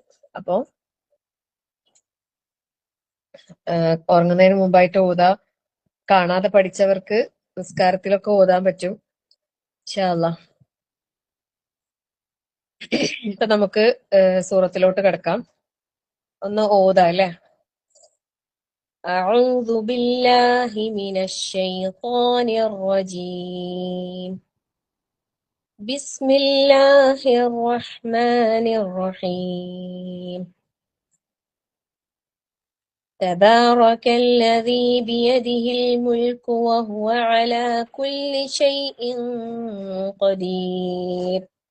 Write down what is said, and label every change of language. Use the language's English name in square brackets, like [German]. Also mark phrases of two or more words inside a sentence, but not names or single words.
[Malayalam] അപ്പോ ഉറങ്ങുന്നതിന് മുമ്പായിട്ട് ഓതാ. കാണാതെ പഠിച്ചവർക്ക് നിസ്കാരത്തിലൊക്കെ ഓതാൻ പറ്റും. [Arabic] إن شاء الله. [Malayalam] ഇപ്പൊ നമുക്ക് സൂറത്തിലോട്ട് കിടക്കാം. ഒന്ന് ഓതാ അല്ലേ. [Arabic] أعوذ بالله من الشيطان الرجيم. بسم الله الرحمن الرحيم. تبارك الذي بيده الملك وهو على كل شيء قدير.